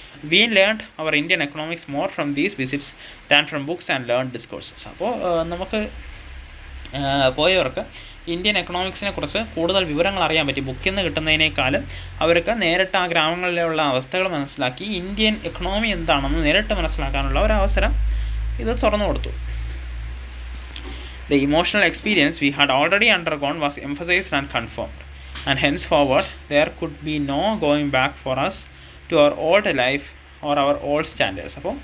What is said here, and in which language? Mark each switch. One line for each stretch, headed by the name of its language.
English: We learned our Indian economics more from these visits than from books and learned discourses.
Malayalam: അപ്പോൾ നമുക്ക് പോയവർക്ക് Indian എക്കണോമിക്സിനെ കുറിച്ച് കൂടുതൽ വിവരങ്ങൾ അറിയാൻ പറ്റി. ബുക്കിൽ നിന്ന് കിട്ടുന്നതിനേക്കാളും അവർക്ക് നേരിട്ട് ആ ഗ്രാമങ്ങളിലുള്ള അവസ്ഥകൾ മനസ്സിലാക്കി ഇന്ത്യൻ എക്കണോമി എന്താണെന്ന് നേരിട്ട് മനസ്സിലാക്കാനുള്ള ഒരു അവസരം ഇത് തുറന്നു കൊടുത്തു.
English: The emotional experience we had already undergone was emphasized and confirmed, and henceforward there could be no going back for us to our old life or our old standards.